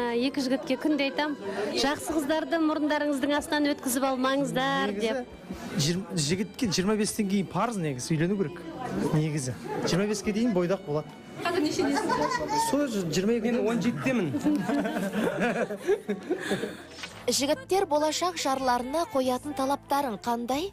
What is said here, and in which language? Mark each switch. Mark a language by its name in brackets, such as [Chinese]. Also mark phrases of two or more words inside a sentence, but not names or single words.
[Kyrgyz] эки жигитке күндө айтам, жакшы кыздарды мурундарыңыздын астынан өткүзүп алмаңыздар деп. [Kazakh] Жигитке 25-тен кейін парыз негізі үйлену керек. Негізі 25-ке дейін бойдақ болады. Қазір нешедесіз? Сол 22. Мен 17-темін. Жігіттер болашақ жарларына қоятын талаптарын қандай?